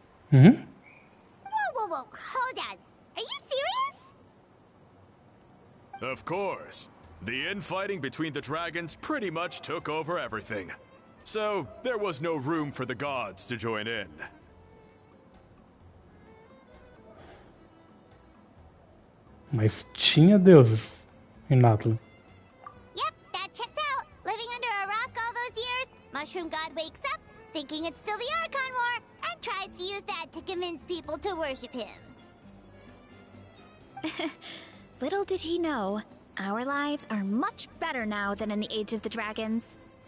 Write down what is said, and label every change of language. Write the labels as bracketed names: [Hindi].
[English] Whoa, hold on. Are you serious? Of course. The infighting between the dragons pretty much took over everything. So, there was no room for the gods to join in. [Portuguese] Mas tinha deuses em Natlan. [English] Yep, that checks out. Living under a rock all those years, Mushroom God wakes up, thinking it's still the Archon War, and tries to use that to convince people to worship him. Little did he know, our lives are much better now than in the Age of the Dragons.